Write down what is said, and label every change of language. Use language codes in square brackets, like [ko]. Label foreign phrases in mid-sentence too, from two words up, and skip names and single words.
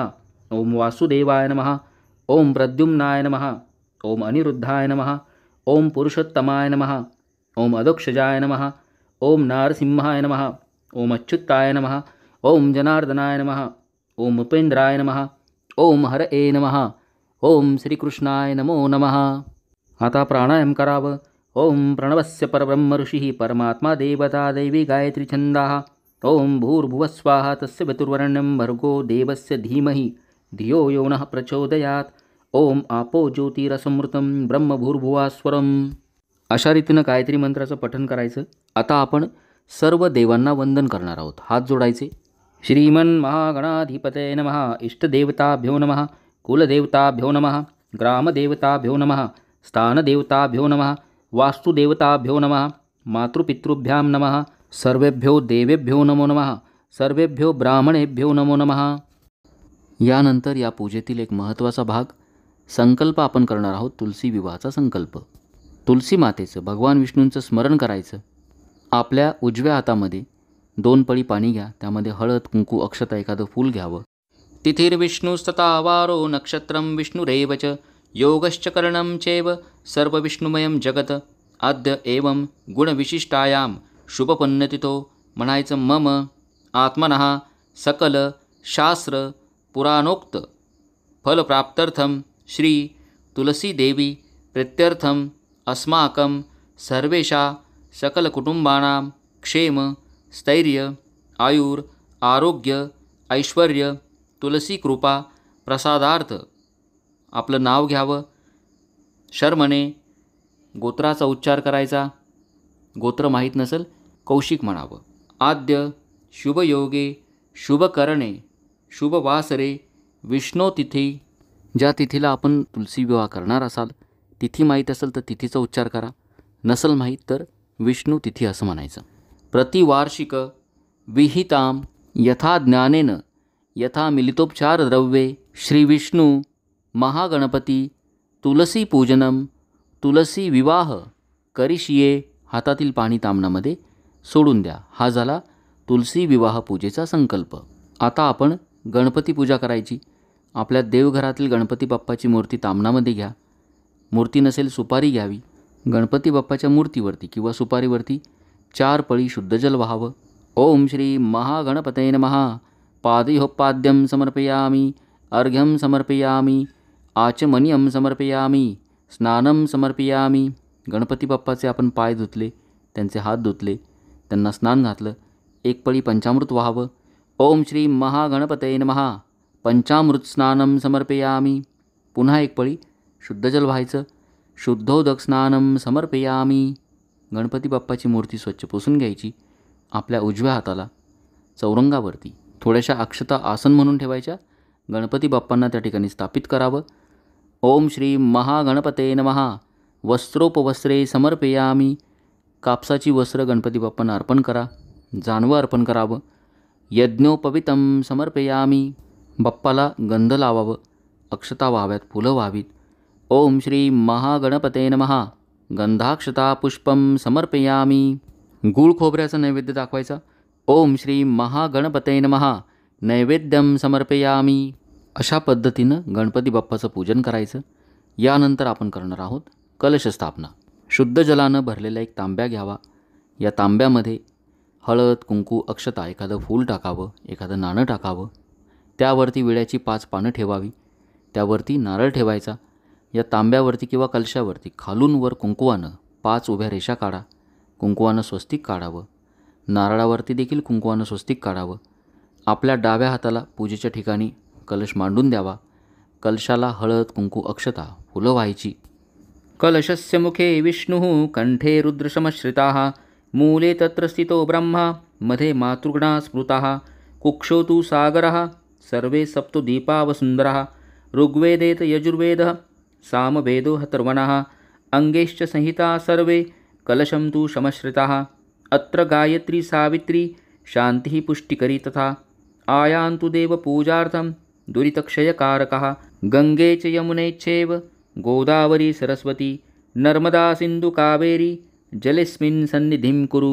[sa] ओम वासुदेवाय नमः. ओम प्रद्युम्नाय नमः. ओम अनिरुद्धाय नमः. ओम पुरुषोत्तमाय नमः. ओम अदोक्षजाय नमः. ओम नारसिंहाय नमः. ओम अच्युताय नमः. ओम जनार्दनाय नमः. ओम उपेंद्राय नमः. ओम हरये नमः. ओम श्रीकृष्णाय नमो नमः. [mr] आता प्राणायाम करावं. [sa] ओम प्रणवस्य परब्रह्म ऋषिः परमात्मा देवता दैवी गायत्री छंदाः. ओम भूर्भुवस्वाहा तस्य वितुर्वरेण्यं भर्गो देवस्य धीमहि धियो यो नः प्रचोदयात्. ओम आपो ज्योतिरसमृतं ब्रह्मभूर्भुवास्वरम. [mr] अशा रीतीनं गायत्री मंत्राचं पठण करायचं. आता आपण सर्व देवांना वंदन करणार आहोत. हात जोडायचे. [sa] श्रीमन् महागणाधिपतये नमः. इष्टदेवताभ्यो नमः. कुलदेवताभ्यो नमः. ग्रामदेवताभ्यो नमः. स्थानदेवताभ्यो नमः. वास्तुदेवताभ्यो नमः. मातृपितृभ्यां नमः. सर्वेभ्यो देवेभ्यो नमो नमः. सर्वेभ्यो ब्राह्मणेभ्यो नमो नमः. [mr] यानंतर या पूजेतील एक महत्त्वाचा भाग संकल्प आपण करणार आहोत. तुलसी विवाहाचा संकल्प. तुलसी मातेचं, भगवान विष्णूंचं स्मरण करायचं. आपल्या उजव्या हातामध्ये 2 पळी पाणी घ्या. त्यामध्ये हळद, कुंकू, अक्षता, एखादं फूल घ्यावं. [sa] तिथिर्विष्णुस्तथा वारो नक्षत्रं विष्णुरेव च योगश्च करणं चैव सर्वविष्णुमयं जगत. अद्य एवं गुणविशिष्टायां शुभपुण्यतिथो म्हणायचं. मम आत्मनः सकल शास्त्र पुराणोक्त फलप्राप्त्यर्थं श्री तुलसीदेवी प्रीत्यर्थं अस्माकं सर्वेषा सकलकुटुंबानां क्षेम स्थैर्य आयुर आरोग्य ऐश्वर्य तुलसी कृपा प्रसादार्थ. [mr] आपलं नाव घ्यावं. शर्मने गोत्राचा उच्चार करायचा. गोत्र माहीत नसेल कौशिक म्हणावं. [sa] आद्य शुभयोगे शुभकरणे शुभवासरे विष्णोतिथी. [mr] ज्या तिथीला आपण तुलसी विवाह करणार असाल, तिथी माहीत असेल तर तिथीचा उच्चार करा. नसेल माहीत तर विष्णू तिथी असं म्हणायचं. [sa] प्रतिवार्षिक विहितां यथा ज्ञानेन यथा मिलितोपचार द्रव्ये श्री विष्णू महागणपती तुलसी पूजनम तुलसी विवाह करिष्ये. [mr] हातातील पाणी तामणामध्ये सोडून द्या. हा झाला तुलसी विवाह पूजेचा संकल्प. आता आपण गणपती पूजा करायची. आपल्या देवघरातील गणपती बाप्पाची मूर्ती तामणामध्ये घ्या. मूर्ती नसेल सुपारी घ्यावी. गणपती बाप्पाच्या मूर्तीवरती किंवा सुपारीवरती 4 पळी शुद्ध जल व्हावं. [sa] ओम श्री महागणपतये नमः. पादयोपाद्यं समर्पयामि, अर्घ्यं समर्पयामि, आचमनीयं समर्पयामि, स्नानं समर्पयामि. [mr] गणपती बाप्पाचे आपण पाय धुतले, त्यांचे हात धुतले, त्यांना स्नान घातलं. 1 पळी पंचामृत व्हावं. [sa] ओम श्री महागणपतये नमः. पंचामृत स्नानं समर्पयामि. [mr] पुन्हा 1 पळी शुद्ध जल व्हायचं. [sa] शुद्धोदक स्नानं समर्पयामि. [mr] गणपती बाप्पाची मूर्ती स्वच्छ पुसून घ्यायची. आपल्या उजव्या हाताला चौरंगावरती थोड्याशा अक्षता आसन म्हणून ठेवायच्या. गणपती बाप्पांना त्या ठिकाणी स्थापित करावं. [sa] ओम श्री महागणपतये नमः. वस्त्रोपवस्त्रे समर्पयामि. [mr] कापसाची वस्त्र गणपती बाप्पांना अर्पण करा. जानवं अर्पण करावं. [sa] यज्ञोपवीतं समर्पयामि. [mr] बाप्पाला गंध लावावं, अक्षता व्हाव्यात, फुलं व्हावीत. [sa] ओम श्री महागणपतये नमः. गंधाक्षता पुष्पं समर्पयामि. [mr] गूळ खोबऱ्याचा नैवेद्य दाखवायचा. [sa] ओम श्री महागणपतये नमः. नैवेद्यं समर्पयामि. [mr] अशा पद्धतीनं गणपती बाप्पाचं पूजन करायचं. यानंतर आपण करणार आहोत कलश स्थापना. शुद्ध जलानं भरलेला एक तांब्या घ्यावा. या तांब्यामध्ये हळद, कुंकू, अक्षता, एखादं फूल टाकावं, एखादं नाणं टाकावं. त्यावरती विड्याची 5 पानं ठेवावी. त्यावरती नारळ ठेवायचा. या तांब्यावरती किंवा कलशावरती खालून वर कुंकवानं 5 उभ्या रेषा काढा. कुंकवानं स्वस्तिक काढावं. नारळावरती देखील कुंकवानं स्वस्तिक काढावं. आपल्या डाव्या हाताला पूजेच्या ठिकाणी कलश मांडून द्यावा. कलशाला हळद, कुंकू, अक्षता, फुलं व्हायची. [sa] कलशस्य मुखे विष्णुः, कंठे रुद्रशमश्रिताः, मूले तत्र स्थितो ब्रह्मा, मध्ये मातृगणा स्मृताः, कुक्षौ तु सागरः, सर्वे सप्तो दीपावसुन्दरः, ऋग्वेदेत यजुर्वेदः, सामवेदो हतर्वणः, अंगेश्च संहिता सर्वे, कलशं तु शमश्रिताः, अत्र गायत्री सावित्री, शान्तिः पुष्टिकरी तथा, आयान्तु देवपूजार्थं दुरितक्षयकारकः, गंगे च यमुने चैव गोदावरी सरस्वती, नर्मदा सिंधु कावेरी, जलेस्मिन् सन्निधिं कुरु.